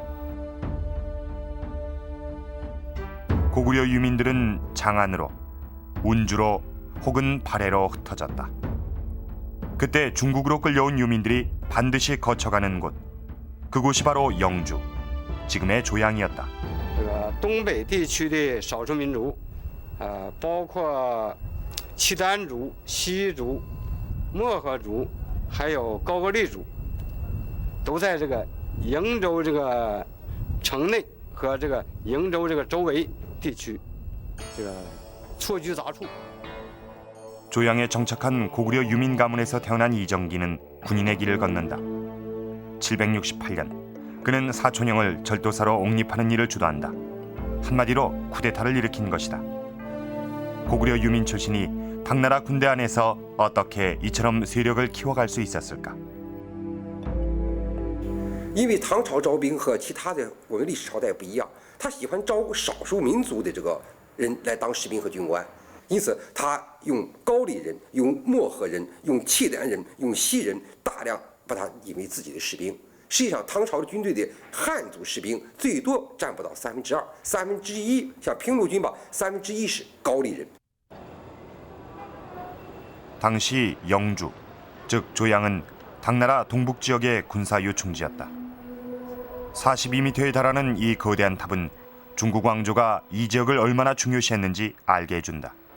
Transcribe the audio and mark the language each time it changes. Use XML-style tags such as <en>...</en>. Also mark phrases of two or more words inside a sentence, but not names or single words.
<ko>고구려 유민들은 장안으로, 운주로 혹은 발해로 흩어졌다. 그때 중국으로 끌려온 유민들이 반드시 거쳐가는 곳, 그곳이 바로 영주, 지금의 조양이었다.</ko> <zh>东北地区的少数民族，包括契丹族、西族、漠河族，还有高句丽族，都在这个瀛州这个城内和这个鄞州这个周围地区，这个错居杂处。</zh> <ko>조양에 정착한 고구려 유민 가문에서 태어난 이정기는 군인의 길을 걷는다. 768년 그는 사촌형을 절도사로 옹립하는 일을 주도한다. 한마디로 쿠데타를 일으킨 것이다. 고구려 유민 출신이 당나라 군대 안에서 어떻게 이처럼 세력을 키워갈 수 있었을까?</ko> <zh>因为唐朝招兵和其他的我们历史朝代不一样，他喜欢招少数民族的这个人来当士兵和军官，因此他用高丽人、用漠河人、用契丹人、用西人，大量把他引为自己的士兵。实际上，唐朝的军队的汉族士兵最多占不到2/3，1/3，像平陆军吧，1/3是高丽人。</zh> <ko>당시 영주, 즉 조양은 당나라 동북 지역의 군사 요충지였다. 42m에 달하는 이 거대한 탑은 중국 왕조가 이 지역을 얼마나 중요시했는지 알게 해준다.</ko>